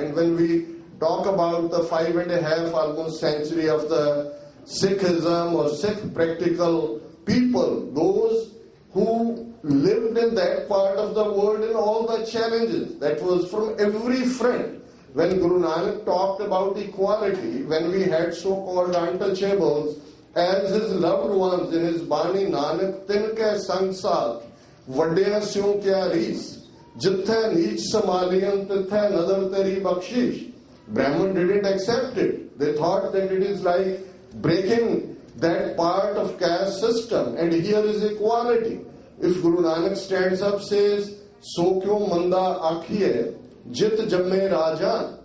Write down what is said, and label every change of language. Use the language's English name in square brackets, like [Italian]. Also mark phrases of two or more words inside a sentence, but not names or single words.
[English] And when we talk about the 5.5 almost century of the Sikhism or Sikh practical people, those who lived in that part of the world in all the challenges, that was from every front. When Guru Nanak talked about equality, when we had so-called untouchables as his loved ones in his Bani, [Punjabi] ਨਾਨਕੁ ਤਿਨ ਕੈ ਸੰਗਿ ਸਾਥਿ, ਵਡਿਆ ਸਿਉ ਕਿਆ ਰੀਸ, ਜਿਥੈ ਨੀਚ ਸਮਾਲੀਅਨਿ ਤਿਥੈ ਨਦਰਿ ਤੇਰੀ ਬਖਸੀਸ. [English] Brahman didn't accept it. They thought that it is like breaking that part of caste system, and here is equality. If Guru Nanak stands up, says, [Punjabi] ਸੋ ਕਿਉ ਮੰਦਾ ਆਖੀਐ, ਜਿਤੁ ਜੰਮਹਿ ਰਾਜਾਨ.